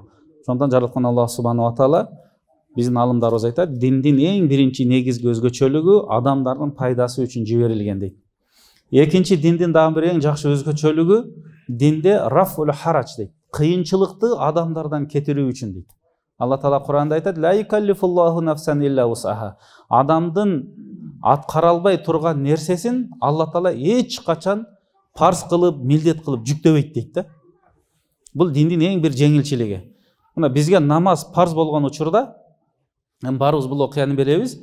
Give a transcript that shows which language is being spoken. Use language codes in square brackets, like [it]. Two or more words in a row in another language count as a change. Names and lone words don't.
[ky] Ошондон жараткан Аллах [ar] سبحانه وتعالى [ky] биздин алымдарыбыз айтат, диндин эң биринчи негизги өзгөчөлүгү адамдардын пайдасы үчүн жиберилген дейт. Экинчи диндин дагы бир эң жакшы өзгөчөлүгү динде [ar] رفع الحرج [ky] дейт. Кыйынчылыкты адамдардан кетирүү үчүн дейт. Алла таала Куранда айтат: [ar] "لا يكلف الله نفسا إلا وسعها". [ky] Адамдын аткара албай турган нерсесин Алла таала эч качан парз кылып, милдет кылып жүктөбөйт дейт да. Бул диндин эң бир жеңилчилиги. Мына бизге намаз парз болгон учурда баарыбыз бул окуяны беребиз.